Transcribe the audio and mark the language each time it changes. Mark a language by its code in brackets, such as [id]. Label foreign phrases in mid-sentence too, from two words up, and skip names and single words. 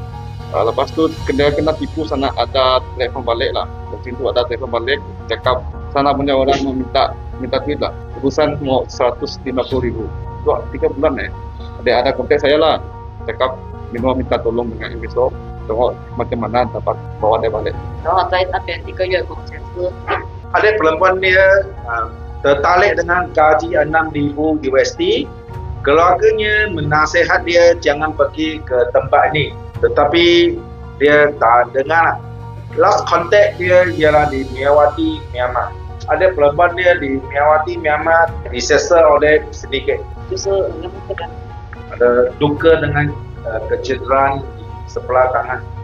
[ms] Lepas tu dia kena tipu sana, ada telefon balik lah. Dari situ ada telefon balik, cakap sana punya orang minta duit lah. Tebusan mau 150,000. Itu 3 bulan ada kontak saya lah. Cakap minta tolong dengan investor. Tengok macam mana dapat bawa dia balik. [zh] 然后在那边1个月工钱是 [ms] Ada perempuan dia tertarik dengan gaji 6,000 USD. Keluarganya menasihat dia jangan pergi ke tempat ni. Tetapi dia tak dengar. [en] Last contact [ms] dia ialah di Miyawati, Myanmar. Ada perempuan dia di Miyawati, Myanmar disesat oleh sedikit. [zh] 就是那个 [ms] Ada luka dengan kecederaan di sebelah tangan.